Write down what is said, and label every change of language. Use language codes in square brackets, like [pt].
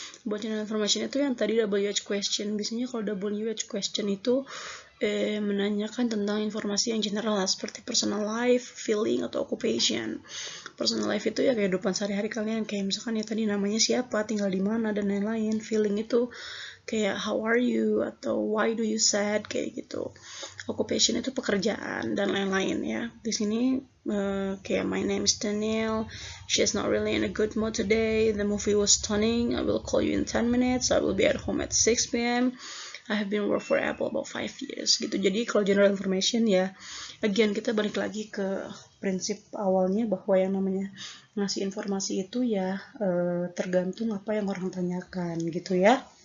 [id] About general information itu yang tadi WH question. Biasanya kalau WH question itu menanyakan tentang informasi yang general seperti personal life, feeling, atau occupation. Personal life itu ya kehidupan sehari-hari kalian, kayak misalkan ya tadi namanya siapa, tinggal di mana, dan lain-lain. Feeling itu kayak [en] how are you [id] atau [en] why do you sad, [id] kayak gitu. Occupation itu pekerjaan dan lain-lain ya. Di sini kayak [en] my name is Daniel, she's not really in a good mood today, the movie was stunning, I will call you in 10 minutes, I will be at home at 6 p.m. I have been work for Apple about 5 years gitu. [id] Jadi kalau general information ya, again kita balik lagi ke prinsip awalnya bahwa yang namanya ngasih informasi itu ya tergantung apa yang orang tanyakan gitu ya.